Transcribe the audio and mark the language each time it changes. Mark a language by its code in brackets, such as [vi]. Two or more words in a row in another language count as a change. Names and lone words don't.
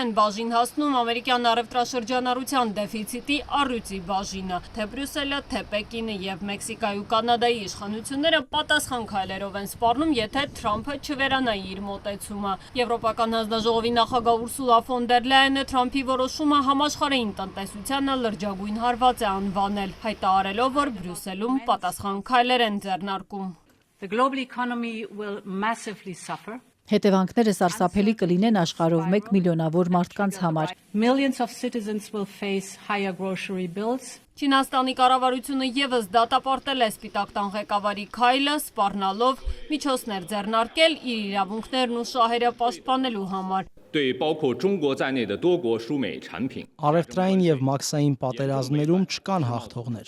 [hy] են բաժին հասնում ամերիկյան առևտրաշրջանառության դեֆիցիտի առյուծի բաժինը, թե Բրյուսելը, թե Պեկինը եւ Մեքսիկայի ու Կանադայի իշխանությունները պատասխան քայլերով են սպառնում, եթե Թրամփը չվերանայի իր մոտեցումը։ Եվրոպական հանձնաժողովի նախագահ Ուրսուլա ֆոն դեր Լայենը Թրամփի որոշումը համաշխարհային տնտեսությանը լրջագույն հարված է անվանել, հայտարարելով, որ Բրյուսելում պատասխան քայլեր են ձեռնարկում։ [en] The global economy will massively suffer. [hy] Հետևանքները սարսափելի կլինեն աշխարհով 1 միլիոնավոր մարդկանց համար։ [en] Millions of citizens will face higher grocery bills. [hy] Չինաստանի կառավարությունը եւս դատապարտել է Սպիտակ տան ղեկավարի քայլը, սպառնալով միջոցներ ձեռնարկել իր իրավունքներն ու շահերը պաշտպանելու համար։ Առևտրային եւ մաքսային պատերազմներում չկան հաղթողներ։